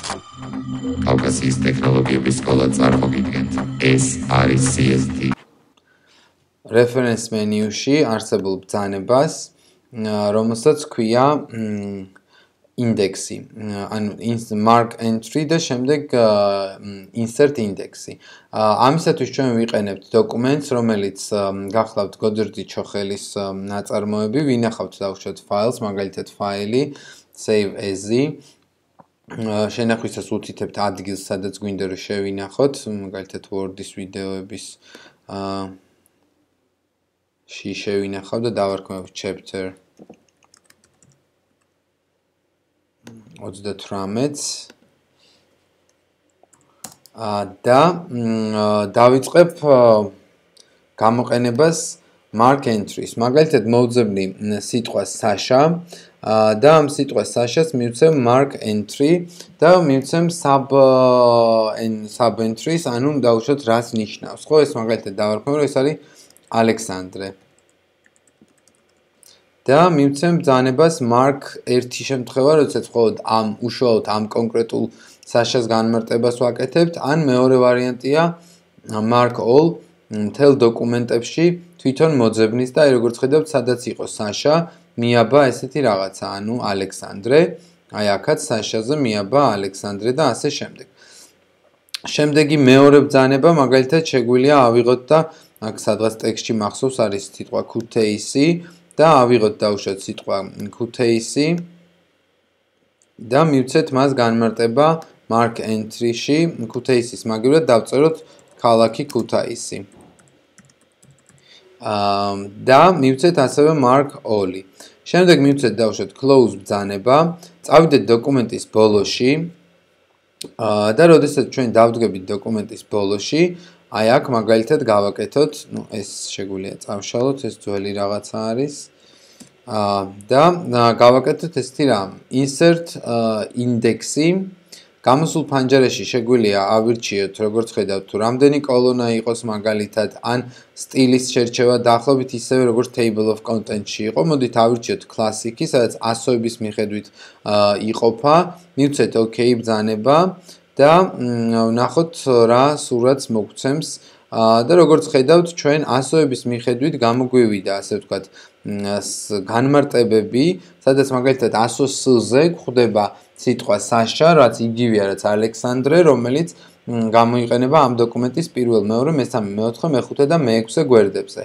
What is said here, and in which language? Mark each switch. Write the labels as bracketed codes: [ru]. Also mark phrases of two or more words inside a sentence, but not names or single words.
[ka] კავკასიის ტექნოლოგიების სკოლა წარმოგიდგენთ. ეს არის CST. [en] Reference menu-ში [ka] არსებულ ბრძანებას, რომელსაც ქვია ინდექსი, ანუ [en] mark entry [ka] და შემდეგ [en] insert index-ი. [ka] ამისათვის ჩვენ ვიყენებთ დოკუმენტს, რომელიც გახლავთ გოდერძი ჩოხელის ნაწარმოები, ვინახავთ დავუშვათ ფაილს, მაგალითად ფაილი [en] save as-ი. [ka] შენახვისას უთითებთ ადგილს, სადაც გვინდა რომ შევინახოთ, მაგალითად Word-ის ვიდეოების შევინახავ და დავარქმევ chapter 38-ს და დავიწყებ გამოყენებას [en] mark entry-ს. [ka] მაგალითად მოვძებნი სიტყვას Sasha და ამ სიტყვას Sasha-ს მივცემ [en] mark entry [ka] და მივცემ [en] sub entry-ს, [ka] ანუ დავუშვათ რას ნიშნავს. ხო, ეს მაგალითად დავარქმევ, რომ ეს არის ალექსანდრე. და მივცემ ბრძანებას mark 1 შემთხვევა, როდესაც მხოლოდ უშუალოდ ამ კონკრეტულ Sasha-ს განმარტებას ვაკეთებთ, ან მეორე ვარიანტია [en] mark all [ka] მთელ დოკუმენტებში თვითონ მოძებნის და როგორც ხედავთ, სადაც იყო Sasha, მიაბა ესეთი რაღაცა, ანუ ალექსანდრე, აი აქაც Sasha-ზე მიაბა ალექსანდრე და ასე შემდეგ. შემდეგი მეორე ბრძანება, მაგალითად შეგვიძლია ავიღოთ და აქ სადღაც ტექსტში მახსოვს არის სიტყვა Kutaisi და ავიღოთ დავუშვათ სიტყვა Kutaisi და მივცეთ მას განმარტება [en] mark entry-ში [ka] Kutaisi-ს მაგივრად დავწეროთ ქალაქი Kutaisi. და მივცეთ ასევე [en] mark all-ი. [ka] შემდეგ მივცეთ დავუშვათ close ბრძანება, წავიდეთ დოკუმენტის ბოლოში და როდესაც ჩვენ დავდგებით დოკუმენტის ბოლოში, აი აქ მაგალითად გავაკეთოთ, ეს შეგვიძლია წავშალოთ, ეს ძველი რაღაცა არის. და გავაკეთოთ ესეთი რამ, [en] insert index-ი. [ka] გამოსულ ფანჯარაში შეგვიძლია ავირჩიოთ, როგორც ხედავთ, თუ რამდენი კოლონა იყოს მაგალითად, ან სტილის შერჩევა დაახლოებით ისევე როგორც [en] table of contents-ში [ka] იყო. მოდით ავირჩიოთ classic-ი, სადაც ასოების მიხედვით იყოფა. მივცეთ OK ბრძანება და ვნახოთ რა სურათს მოგცემს. და როგორც ხედავთ, ჩვენ ასოების მიხედვით გამოგვივიდა, ასე ვთქვათ, განმარტებები, სადაც მაგალითად 100S-ზე გვხვდება სიტყვა Sasha, რაც იგივეა, რაც ალექსანდრე, რომელიც გამოიყენება ამ დოკუმენტის პირველ, მეორე, მესამე, მეოთხე, მეხუთე და მეექვსე გვერდებზე.